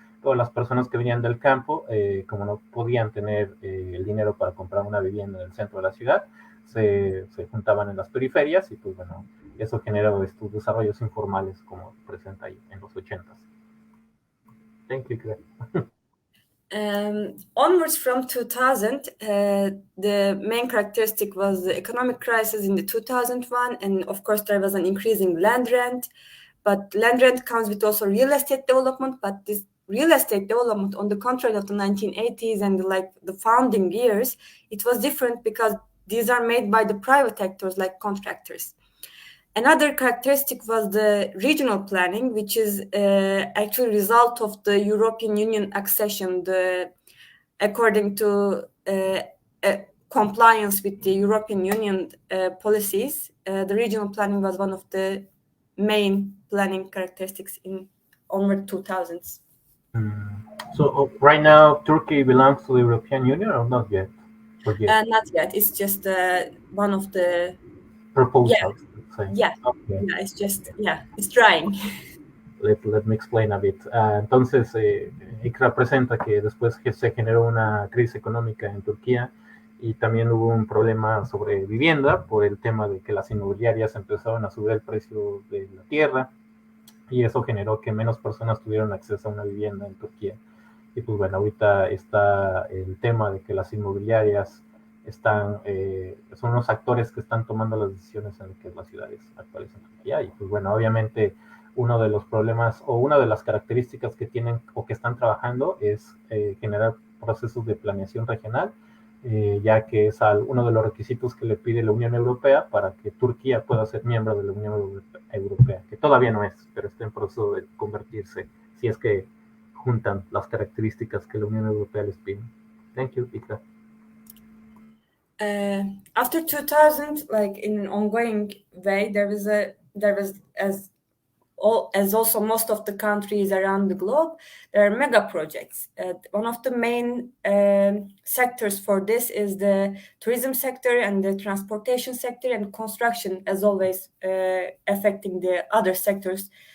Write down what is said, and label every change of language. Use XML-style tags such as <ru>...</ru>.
<es>Todas las personas que venían del campo, como no podían tener el dinero para comprar una vivienda en el centro de la ciudad, se juntaban en las periferias y, pues bueno, eso generó estos desarrollos informales como presenta ahí en los 80s.</es> <en>Thank you, Ikra. Onwards from 2000, the main characteristic was the economic crisis in the 2001, and of course there was an increasing land rent. But land rent comes with also real estate development. But this real estate development, on the contrary of the 1980s and the founding years, it was different because these are made by the private actors like contractors. Another characteristic was the regional planning, which is actually a result of the European Union accession. According to compliance with the European Union policies, the regional planning was one of the main planning characteristics in onward 2000s. So right now, Turkey belongs to the European Union or not yet? Not yet. It's just one of the proposals. Yeah, okay. Yeah, it's just, it's trying. Let me explain a bit.</en> <es>Entonces, Ikra presenta que después que se generó una crisis económica en Turquía y también hubo un problema sobre vivienda por el tema de que las inmobiliarias empezaron a subir el precio de la tierra y eso generó que menos personas tuvieron acceso a una vivienda en Turquía. Y pues bueno, ahorita está el tema de que las inmobiliarias son los actores que están tomando las decisiones en lo que es las ciudades actuales en Turquía. Y pues bueno, obviamente uno de los problemas o una de las características que tienen o que están trabajando es generar procesos de planeación regional, ya que es uno de los requisitos que le pide la Unión Europea para que Turquía pueda ser miembro de la Unión Europea, que todavía no es, pero está en proceso de convertirse, si es que juntan las características que la Unión Europea les pide.</es> <en>Thank you, Ikra. After 2000, like in an ongoing way, there was as also most of the countries around the globe, there are mega projects. One of the main sectors for this is the tourism sector and the transportation sector, and construction, as always, affecting the other sectors.</en>